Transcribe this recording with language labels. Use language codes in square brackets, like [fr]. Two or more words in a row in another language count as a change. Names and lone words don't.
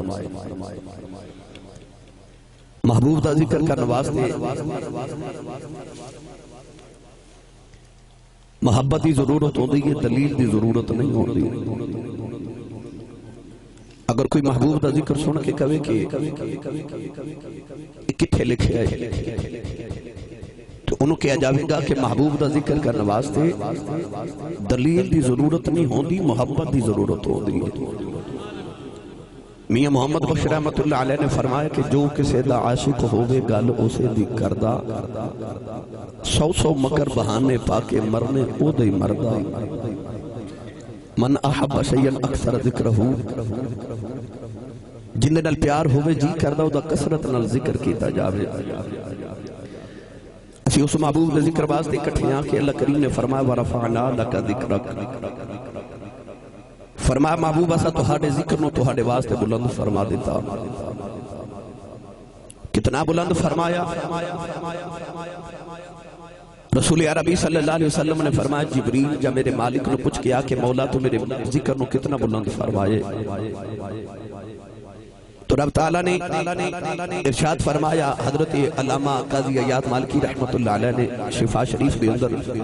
[pa] محبوب دا ذکر کرنے واسطے محبت دی ضرورت ہوتی ہے دلیل دی ضرورت نہیں ہوتی اگر کوئی محبوب دا ذکر سن کے کہے کہ کتھے لکھے ہے تو انہوں کہا جاوے گا کہ محبوب دا ذکر کرنے واسطے دلیل دی ضرورت نہیں ہوتی محبت دی ضرورت ہوتی ہے میاں محمد بخش [ar] رحمت اللہ علیہ [pa] نے فرمایا کہ جو کسے دا عاشق ہوئے گل اسے دی کردہ سو مکر بہانے پاکے مرنے او دے مردہ [ar] من احب شیئن اکثر ذکر ہو [pa] جن نال پیار ہوئے جی کردہ دا کثرت نال ذکر کیتا جاوے اسی اس محبوب دے ذکر واسطے اکٹھیاں کہ اللہ کریم نے فرمایا [ar] ورفعنا لک ذکرک [pa] فرمایا محبوب ایسا تہاڈے ذکر نو تہاڈے واسطے بلند فرما دیتا کتنا بلند فرمایا رسول عربی [ar] صلی اللہ علیہ وسلم [pa] نے فرمایا جبریل جب میرے مالک نے پوچھ کیا کہ مولا تو میرے ذکر نو کتنا بلند فرمائے تو رب تعالیٰ نے ارشاد فرمایا، حضرت علامہ قاضی عیاض مالکی [ar] رحمت اللہ علیہ [pa] نے شفا شریف کے اندر